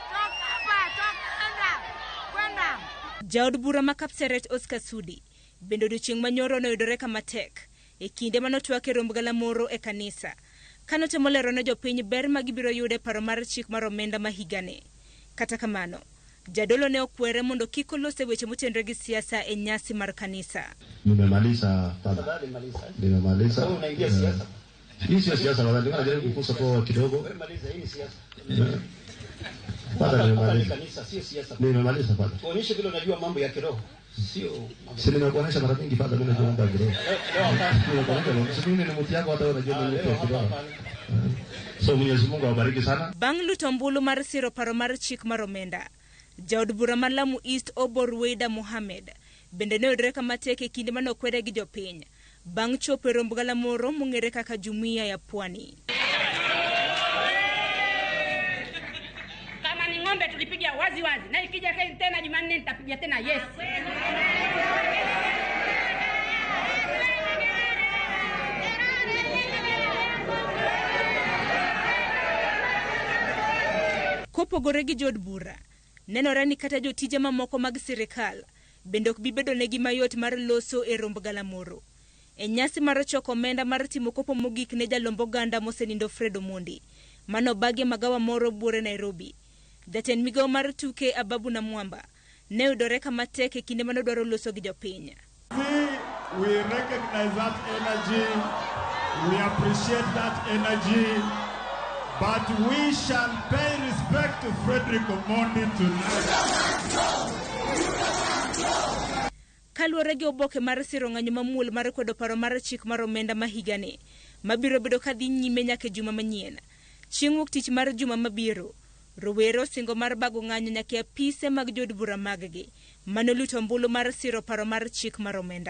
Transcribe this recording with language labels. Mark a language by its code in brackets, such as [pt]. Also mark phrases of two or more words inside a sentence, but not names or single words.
[luo] Jaod bura ma Kapseret Oscar Sudi bende odiochieng' manyoro noyudore kama tek e kinde manotwak e romb galamoro e kanisa kanotemo lero ne jopiny ber ma gibiro yude paro mar chik mar omenda ma higani. Kata kamano, jadolo ne okwere mondo kik olose weche motenre gi siasa e nyasi mar kanisa. [sw] Nimemaliza baba. Nimemaliza. Unaingia siasa? Hii sio siasa baba, ndio najaribu kukusa kwa kidogo. Umemaliza hii siasa. Baba nimemaliza. Kanisa sio siasa. Nimemaliza baba. Tuonyeshe vile unajua mambo ya kiroho. Sio. Si nimekuonesha mara nyingi baba, mimi najua mambo ya kiroho. Mimi ni mtu yako hata unajua mambo ya kiroho. So Mwenyezi Mungu awabariki sana. [luo] Bang' luto ombulu mar siro paro mar chik mar omenda, jaod bura ma Lamu East Obor Weida Mohamed bende ne oyudore kama tek e kinde mane okwede gi jopiny bang' chopo e romb galamoro mong'ere kaka Jumuiya ya Pwani. [sw] Kama ni ng'ombe tulipiga wazi wazi, na ikija tena Jumanne nitapiga tena yes. [luo] Kopogore gi jod bura, nenore ni kata jotije mamoko mag sirikal bende ok bibedo negi mayot mar loso e romb galamoro. E nyasi mar choko omenda mar timo kopo mogik ne jalombo ganda mosenindo Fred Omondi, mano bagi magawa moro Buore Nairobi. Jatend migawo mar tuke Ababu Namwamba ne yudore kama tek e kinde mane dwaro loso gi jopiny. [en] We recognize that energy, we appreciate that energy, but we shall pay respect to Frederick Omondi tonight. [luo] Kaluwore gi oboke mar siro ng'anyo mamuol mar kwedo paro mar chik mar omenda ma higani, mabiro bedo ka dhi nyime nyaka juma manyien. Chieng' wuok tich mar juma mabiro, rowere osingo mar bago ng'anyo nyaka apise mag jod bura mag-gi manoluto ombulu mar siro paro mar chik mar omenda.